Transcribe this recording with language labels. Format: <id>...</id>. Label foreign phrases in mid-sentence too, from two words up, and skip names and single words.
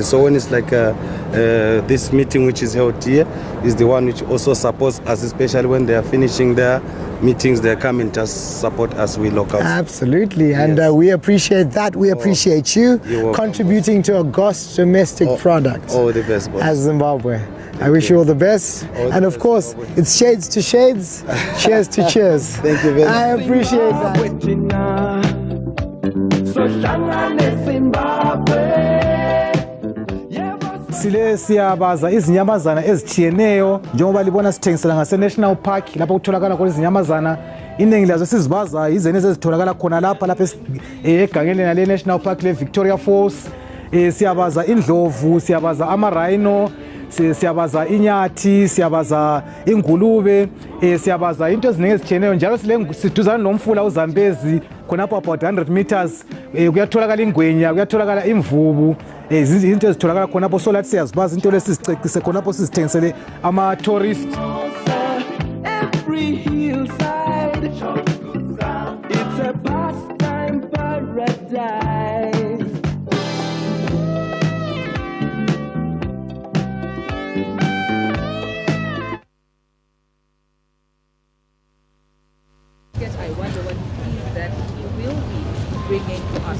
<en>So when it's like this meeting which is held here is the one which also supports us, especially when they are finishing their meetings, they come and just support us, we locals. Absolutely, and we appreciate that. We appreciate you contributing to a gross domestic product. Oh, the best, boss. As Zimbabwe. I wish you all the best. And of course, it's shades to shades, cheers to cheers. Thank you very much. I appreciate</en> <nd>Sile siyabaza izinyamazana ezitshiyeneyo njengoba libona sithengisela ngase National Park lapho kutholakala khona izinyamazana iningi lazo sizibaza izene ezitholakala khona lapha egangeni le National Park le Victoria Falls. Siyabaza indlovu, siyabaza ama-rhino, siyabaza inyathi, siyabaza ingulube, siyabaza into eziningi ezitshiyeneyo njalo siduzana nomfula uZambezi khonapho</nd> <en>about 100 meters.</en> <nd>Kuyatholakala ingwenya, kuyatholakala imvubu. Izinto ezitholakala khonapho so lathi siyazibaza into lesizicekise khonapho sizithengisele ama-tourist.</nd> <en>Every hillside, it's a pastime paradise. I wonder what it is that he will be bringing to us.</en>